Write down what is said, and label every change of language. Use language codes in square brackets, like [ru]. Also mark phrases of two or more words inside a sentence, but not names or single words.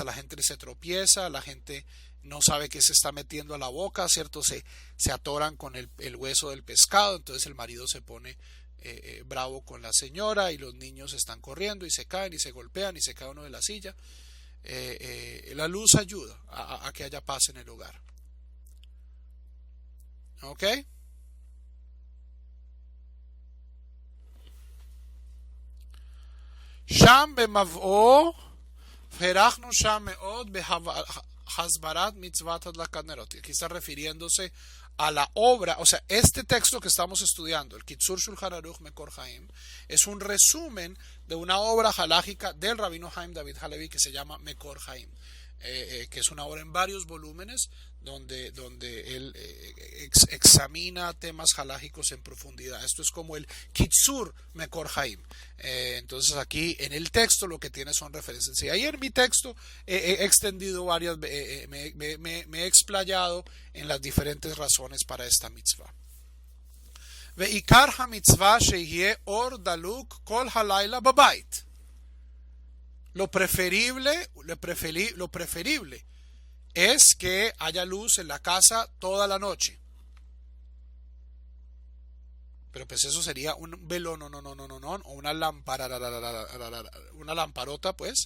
[es] La gente se tropieza, la gente no sabe qué se está metiendo a la boca, ¿cierto? Se atoran con el hueso del pescado, entonces el marido se pone bravo con la señora y los niños están corriendo y se caen y se golpean y se cae uno de la silla. La luz ayuda a que haya paz en el hogar. ¿Ok? [he] Sham במבואו הרחנו שם מאוד בהסברת מצוות הדלקת נרות. [es] Aquí está refiriéndose a la obra, o sea, este texto que estamos estudiando, el Kitzur Shulchan Aruch Mekor Haim, es un resumen de una obra halágica del rabino Haim David Halevi que se llama Mekor Haim, que es una obra en varios volúmenes donde él examina temas halágicos en profundidad. Esto es como el Kitzur Mekor Haim. Entonces aquí en el texto lo que tiene son referencias. Y ahí en mi texto he extendido varias, me he explayado en las diferentes razones para esta mitzvah. [he] ועיקר המצווה שיהיה אור דלוק כל הלילה בבית. [es] Lo preferible es que haya luz en la casa toda la noche. Pero pues eso sería un velón, o una lámpara, una lamparota, pues.